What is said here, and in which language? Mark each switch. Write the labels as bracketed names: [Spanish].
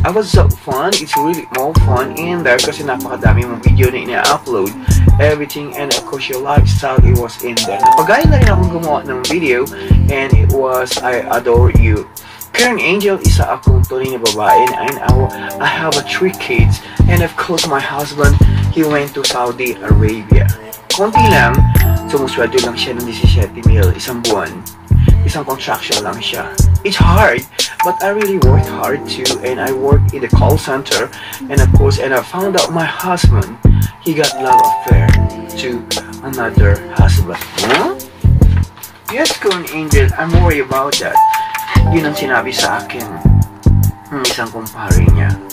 [English] I was so fun, it's really more fun in there [Filipino] kasi napakadami mong video na ina-upload, [English] everything, and of course your lifestyle, it was in there. [Filipino] Napagaya na rin akong gumawa ng video [English] and it was I Adore You. Kuya Angel, [Filipino] isa akong tunay na babae [English] and I have 3 kids and of course my husband, he went to Saudi Arabia. [Filipino] Konti lang, sumusweldo lang siya ng 17,000 isang buwan. Isang contraction lang siya. [English] It's hard, but I really worked hard too and I worked in the call center and of course, and I found out my husband, he got love affair to another husband. Huh? Yes, Kuya Angel, I'm worried about that. [Filipino] Yun ang sinabi sa akin ng isang kumpare niya.